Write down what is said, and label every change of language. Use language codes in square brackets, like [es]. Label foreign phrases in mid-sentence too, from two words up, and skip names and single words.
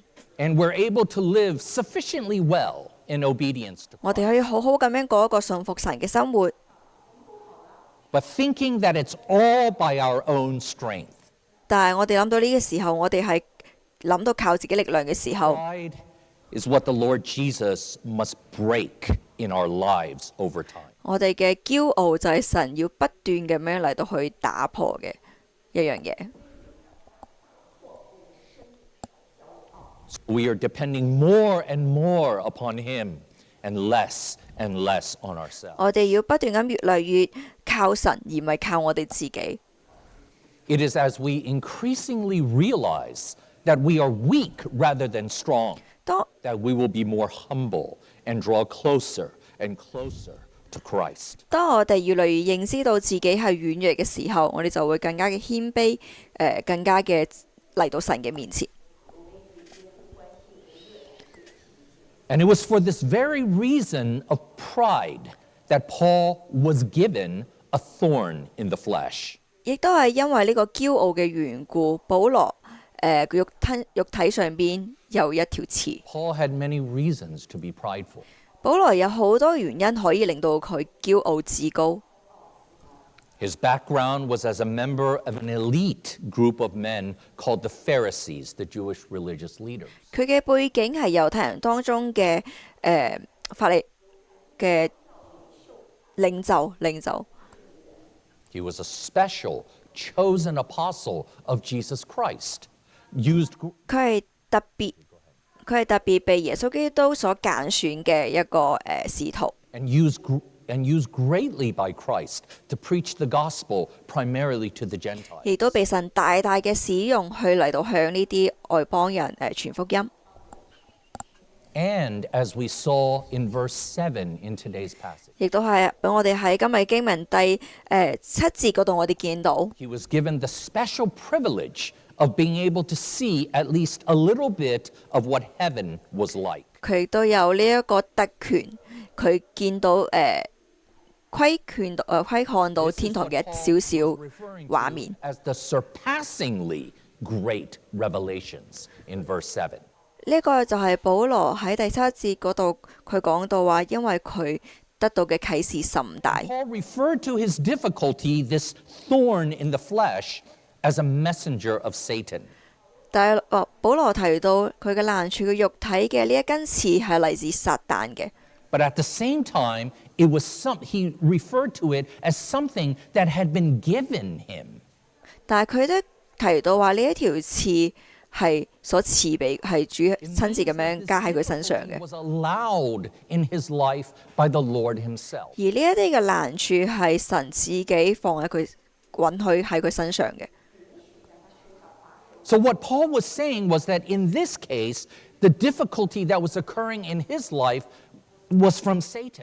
[en] and we're able to live sufficiently well in obedience to [yue] 我哋 [en] Christ. [yue] 可以好好咁樣過一個信服神嘅生活。 [en] But thinking that it's all by our own strength, [yue] 但係我哋諗到呢個時候，我哋係諗到靠自己力量嘅時候， [en] pride is what the Lord Jesus must break in our lives over time. [yue] 我哋嘅驕傲就係神要不斷咁樣嚟到去打破嘅一樣嘢。 [en] We are depending more and more upon Him and less on ourselves. [yue] 我哋要不斷咁越嚟越靠神，而唔係靠我哋自己。 [en] It is as we increasingly realize that we are weak rather than strong, [yue] 當 [en] that we will be more humble and draw closer and closer to Christ. [yue] 當我哋越嚟越認知到自己係軟弱嘅時候，我哋就會更加嘅謙卑，更加嘅嚟到神嘅面前。 [en] And it was for this very reason of pride that Paul was given a thorn in the flesh. [yue] 亦都係因為呢個驕傲嘅緣故，保羅佢肉體上邊有一條刺。 [en] Paul had many reasons to be prideful. [yue] 保羅有好多原因可以令到佢驕傲自高。 [en] His background was as a member of an elite group of men called the Pharisees, the Jewish religious leaders. [yue] 佢嘅背景係猶太人當中嘅法利嘅領袖。 [en] He was a special, chosen apostle of Jesus Christ. Used [yue] 佢係特別被耶穌基督所揀選嘅一個使徒， [en] and used greatly by Christ to preach the gospel primarily to the Gentiles. [yue] 亦都被神大大嘅使用去嚟到向呢啲外邦人傳福音。 [en] And as we saw in verse 7 in today's passage, [yue] 亦都係俾我哋喺今日經文第7節嗰度，我哋見到 [en] he was given the special privilege of being able to see at least a little bit of what heaven was like. [yue] 佢亦都有呢一個特權，佢見到窺看到 [en] This is [yue] 天堂 [en] what [yue] 嘅 [en] Paul [yue] 少少 [en] was referring [yue] 畫 [en] to [yue] 面。 [en] as the surpassingly great revelations in verse 7. [yue] 呢個就係保羅喺第7節嗰度，佢講到話，因為佢得到嘅啟示甚大。 [en] Paul referred to his difficulty, this thorn in the flesh, as a messenger of Satan. [yue] 但係保羅提到佢嘅難處嘅肉體嘅呢一根刺係嚟自撒旦嘅， [en] But at the same time, he referred to it as something that had been given him. [yue] 但係佢都提到話呢一條刺係所賜俾係主親自咁樣加喺佢身上嘅， [en] Was allowed in his life by the Lord himself. [yue] 而呢一啲嘅難處係神自己放喺佢允許喺佢身上嘅。 [en] So what Paul was saying was that in this case, the difficulty that was occurring in his life was from Satan.